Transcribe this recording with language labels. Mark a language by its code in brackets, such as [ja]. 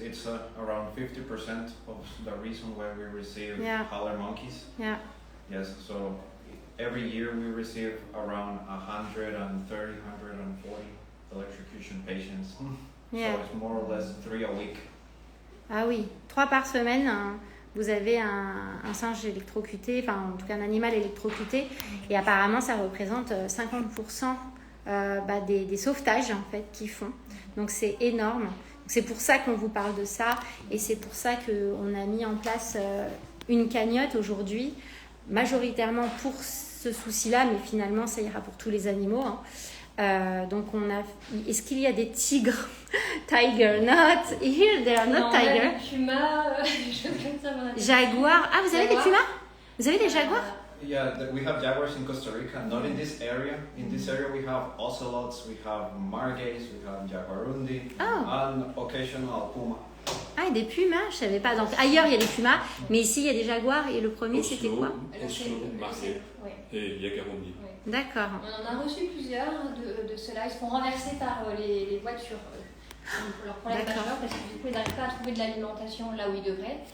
[en] It's around 50% of the reason why we receive howler monkeys. Yeah. Yes, so every year we receive around 130, 140 electrocution patients. Yeah. So it's more or less 3 a week. [fr] Ah oui, 3 par semaine, hein, vous avez un singe électrocuté, enfin en tout cas un animal électrocuté, et apparemment ça représente 50% des sauvetages en fait qu'ils font. Donc c'est énorme. C'est pour ça qu'on vous parle de ça, et c'est pour ça qu'on a mis en place une cagnotte aujourd'hui, majoritairement pour ce souci-là, mais finalement ça ira pour tous les animaux. Hein. Donc est-ce qu'il y a des tigres? [en] Tiger, not here, there are not tiger. [fr] Des pumas, des choses comme ça. Jaguar. Ah, vous avez des pumas? Vous avez des jaguars? [en] Yeah, we have jaguars in Costa Rica, not in this area. In this area we have ocelots, we have margays, we have jaguarundi, and occasional puma. [fr] Ah, des pumas, je savais pas. Donc ailleurs il y a des pumas, mais ici il y a des jaguars, et le premier c'était quoi? Ocelo, margay et jaguarundi. D'accord. On en a reçu plusieurs de ceux-là. Ils se font renverser par les voitures. Leur problème majeur, parce que du coup ils n'arrivent pas à trouver de l'alimentation là où ils devraient.